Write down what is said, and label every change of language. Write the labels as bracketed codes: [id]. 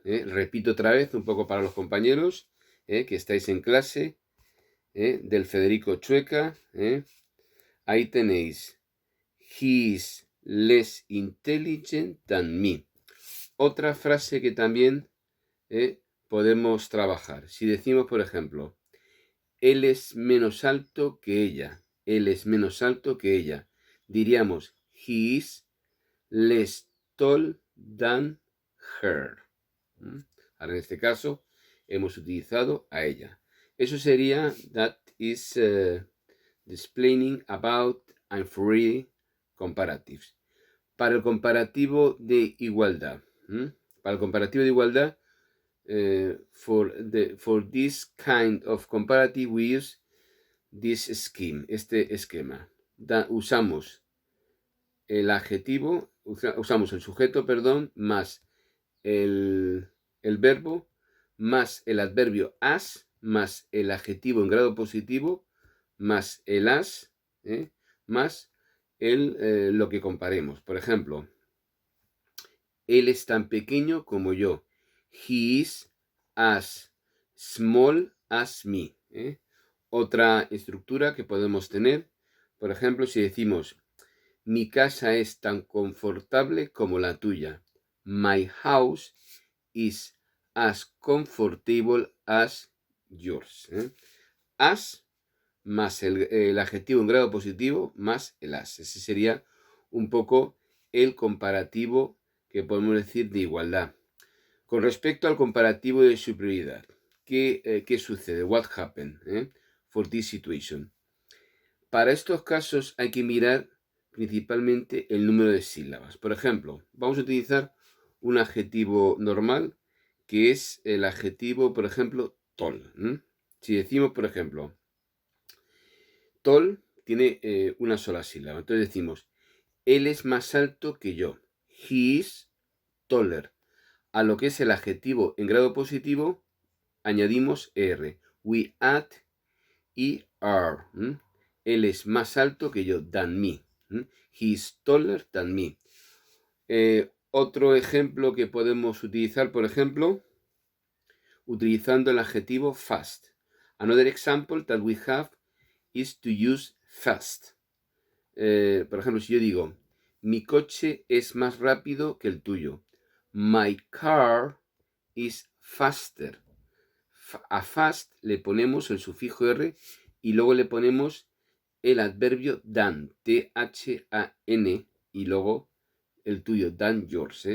[es] Repito otra vez un poco para los compañeros que estáis en clase del Federico Chueca. Ahí tenéis, [en] he is less intelligent than me. [es] Otra frase que también podemos trabajar. Si decimos, por ejemplo, él es menos alto que ella. Él es menos alto que ella. Diríamos, [en] he is less tall than her. [es] Ahora, en este caso, hemos utilizado a ella. Eso sería, [en] that is explaining about and free comparatives. [es] Para el comparativo de igualdad. Para el comparativo de igualdad, [en] for this kind of comparative, we use this scheme, [es] este esquema. Usamos el adjetivo, usamos el sujeto, perdón, más el verbo, más el adverbio as, más el adjetivo en grado positivo, más el as, más lo que comparemos. Por ejemplo, él es tan pequeño como yo. [en] He is as small as me. [es] Otra estructura que podemos tener, por ejemplo, si decimos, mi casa es tan confortable como la tuya. [en] My house is as comfortable as yours. [es] As más el adjetivo en grado positivo más el as. Ese sería un poco el comparativo que podemos decir de igualdad. Con respecto al comparativo de superioridad, ¿qué sucede? [en] What happened for this situation? [es] Para estos casos hay que mirar principalmente el número de sílabas. Por ejemplo, vamos a utilizar un adjetivo normal que es el adjetivo, por ejemplo, tall. Si decimos, por ejemplo, tall tiene una sola sílaba. Entonces decimos, él es más alto que yo. [en] He is taller. [es] A lo que es el adjetivo en grado positivo, añadimos er. [en] We add er. [es] Él es más alto que yo, [en] than me. He is taller than me. [es] Otro ejemplo que podemos utilizar, por ejemplo, utilizando el adjetivo fast. [en] Another example that we have is to use fast. [es] Por ejemplo, si yo digo, mi coche es más rápido que el tuyo. [en] My car is faster. [es] A fast le ponemos el sufijo R y luego le ponemos el adverbio than, T-H-A-N, y luego el tuyo, [en] than yours.